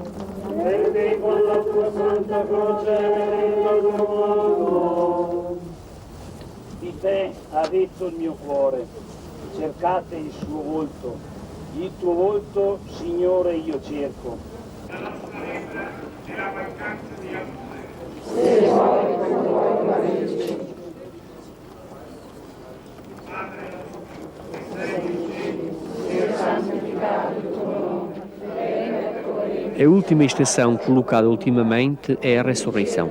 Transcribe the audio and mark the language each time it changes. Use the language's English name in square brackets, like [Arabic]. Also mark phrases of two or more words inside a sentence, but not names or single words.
[Italian] Perché con la tua santa croce il mondo. Di te ha detto il mio cuore, cercate il suo volto, il tuo volto, Signore, io cerco. [Portuguese] A última estação colocada ultimamente é a ressurreição.